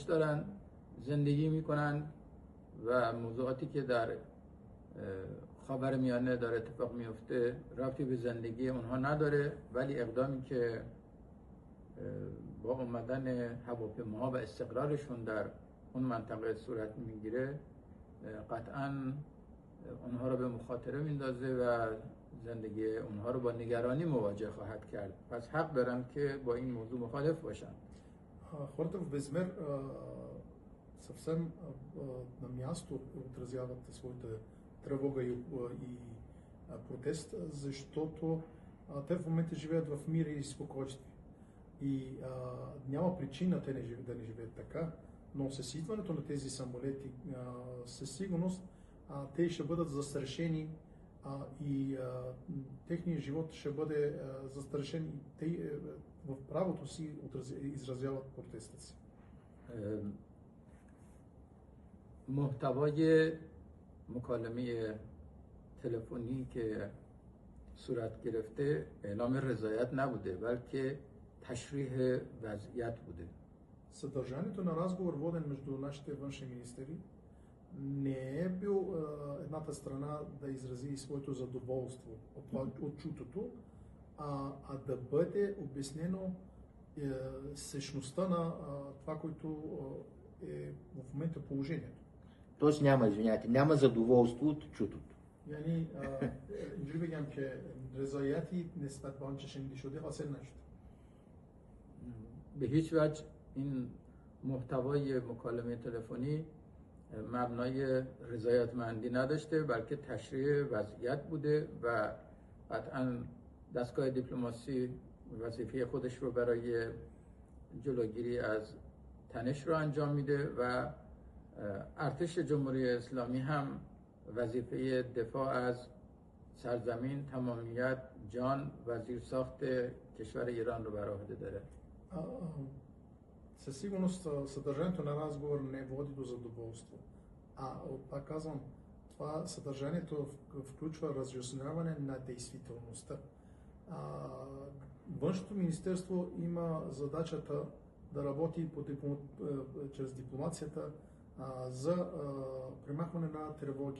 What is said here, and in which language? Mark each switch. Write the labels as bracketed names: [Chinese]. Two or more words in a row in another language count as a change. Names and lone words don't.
[Persian] دارن زندگی میکنن و موضوعاتی که در خاورمیانه داره اتفاق میفته ربطی به زندگی اونها نداره، ولی اقدامی که با اومدن هواپیماها و استقرارشون در اون منطقه صورت میگیره قطعاً اونها رو به مخاطره میندازه و زندگی اونها رو با نگرانی مواجه خواهد کرد. پس حق دارن که با این موضوع مخالف باشن. [Bulgarian] Хората в Безмер съвсем на място отразяват своята тревога и протест, защото те в момента живеят в мир и спокойствие. И няма причина те да не живеят така, но с идването на тези самолети със сигурност те ще бъдат застрашени и техният живот ще бъде застрашен и те в правото си изразяват протеста си. [Persian] محتوای مکالمه تلفنی که صورت گرفته اعلام رضایت نبوده بلکه تشریح وضعیت بوده. [Bulgarian] Съдържанието на разговор, воден между нашите външни министри, не е бил едната страна да изрази своето задоволство от чутото, а да бъде обяснено същността на това, което е в момента положението. Тоест няма задоволство от чутото. [Persian] یعنی اینجوری بگم که رضایتی نسبت به آنچه شنیده شده حاصل نشد. به هیچ وجه این محتوای مکالمه تلفنی مبنای رضایتمندی نداشته بلکه تشریح وضعیت بوده و قطعا دستگاه دیپلماسی وظیفه خودش رو برای جلوگیری از تنش رو انجام میده و ارتش جمهوری اسلامی هم وظیفه دفاع از سرزمین، تمامیت، جان و زیرساخت کشور ایران رو بر عهده дare. [Bulgarian] Със сигурност съдържанието на разговор не води до задоволство. Пак казвам, това съдържанието включва разясняване на действителността. Външното министерство има задачата да работи чрез дипломацията за премахване на тревоги.